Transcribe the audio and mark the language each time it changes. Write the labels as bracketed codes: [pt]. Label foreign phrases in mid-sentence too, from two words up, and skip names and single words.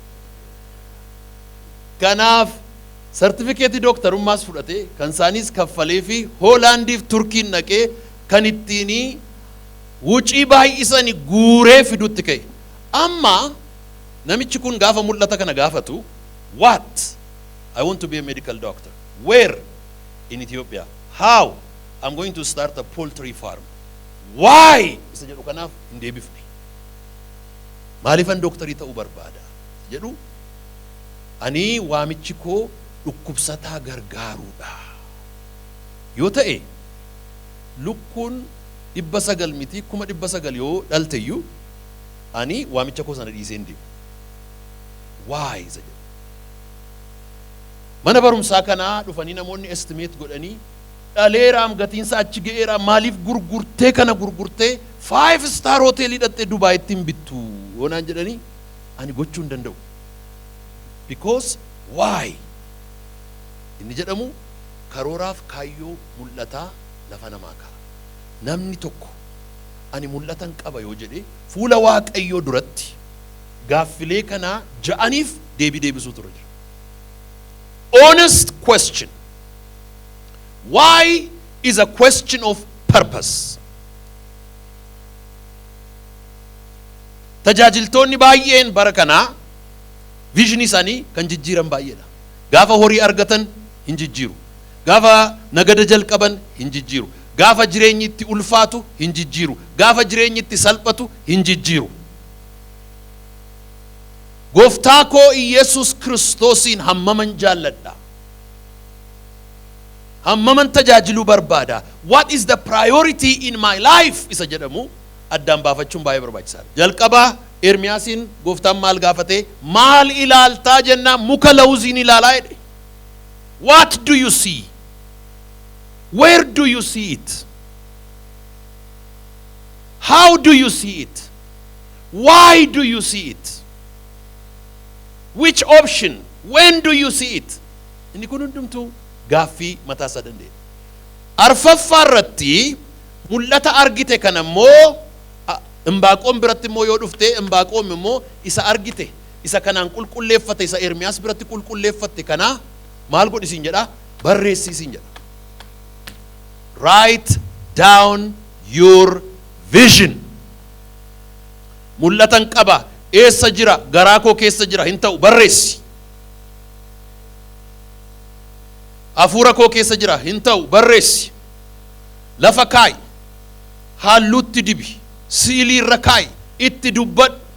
[om] Kanaaf sartifikeetii dooktarummaas fudhatee kan isaanis kaffalee fi Hoolaandiif Turkiin dhaqee kan ittiin wucii baay'isanii guuree fidutti ka'e. Amma namichi kun gaafa mul'ata kana gaafatu, [en] what? I want to be a medical doctor. Where? In Ethiopia. How? I'm going to start a poultry farm. Why? [om] Isa jedhu kanaaf hin deebifne. Maalifan dooktarii ta'uu barbaada? Jedhu ani waamichi koo dhukkubsataa gargaaruudha. Yoo ta'e lukkuun 900 miti 900 yoo dhalteyyuu ani waamicha koo sana dhiisee hin deemu. Why? Isa jedhu. Mana barumsaa kanaa dhufanii namoonni estimate godhanii dhaleeraam gatiinsa achi ga'eera maaliif gurgurtee kana gurgurtee 5-star hoteelii dhattee Dubaayitti hin bittu yoonaan jedhanii ani gochuu hin danda'u. [en] Because why? [om] Inni jedhamu karooraaf kaayyoo mul'ataa lafa namaa ka'a. Namni tokko ani mul'atan qaba yoo jedhe fuula Waaqayyoo duratti gaaffilee kanaa ja'aniif deebii deebisuu ture. [en] Honest question. Why is a question of purpose. [om] Tajaajiltoonni baay'een bara kanaa vision isaanii kan jijjiiran baay'eedha. Gaafa horii argatan hin jijjiiru. Gaafa nagada jalqaban hin jijjiiru. Gaafa jireenyi itti ulfaatu hin jijjiiru. Gaafa jireenyi itti salphatu hin jijjiiru. Gooftaa koo Iyesuus Kiristoosiin hammaman jaalladha. Hammaman tajaajiluu barbaada. [en] What is the priority in my life? [om] Isa jedhamu addaan baafachuun baay'ee barbaachisaadha. Jalqaba Ermiyaasiin gooftaan maal gaafate? Maal ilaaltaa jennaan muka lawuziin ilaalaa jedhe. [en] What do you see? Where do you see it? How do you see it? Why do you see it? Which option? When do you see it? [om] Inni kun hundumtuu gaaffii mataa isaa danda'e. Arfaffaa irratti mul'ata argite kana immoo Imbaaqoom biratti immoo yoo dhufte Imbaaqoom immoo isa argite isa kanaan qulqulleeffate isa Ermiyaas biratti qulqulleeffatte kana maal godhisiin jedha barreessisiin jedha. [en] Write down your vision. [om] Mul'atan qaba eessa jira garaa koo keessa jira hin ta'u barreessi. Hafuura koo keessa jira hin ta'u barreessi. Lafa kaa'i halluutti dibi siilii irra kaa'i itti dubbadhu.